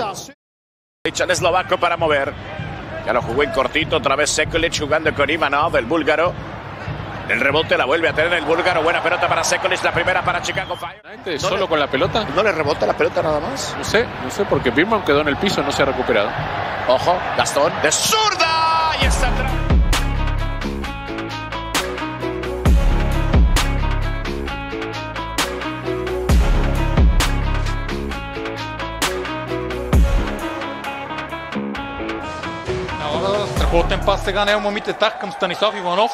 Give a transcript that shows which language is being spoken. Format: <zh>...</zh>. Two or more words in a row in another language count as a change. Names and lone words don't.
<es>Echan eslovaco para mover. Ya lo jugó en cortito, otra vez Sekulic jugando con Ivanov, el búlgaro. El rebote la vuelve a tener el búlgaro. Buena pelota para Sekulic, la primera para Chicago Fire. ¿Solo con la pelota? ¿No le rebota la pelota nada más? No sé, porque Birman quedó en el piso, no se ha recuperado. Ojo, Gastón, de zurda. Y está atrás.</es> <bg>Страхотен пас сега на Елмо Митетах към Станислав Иванов.</bg>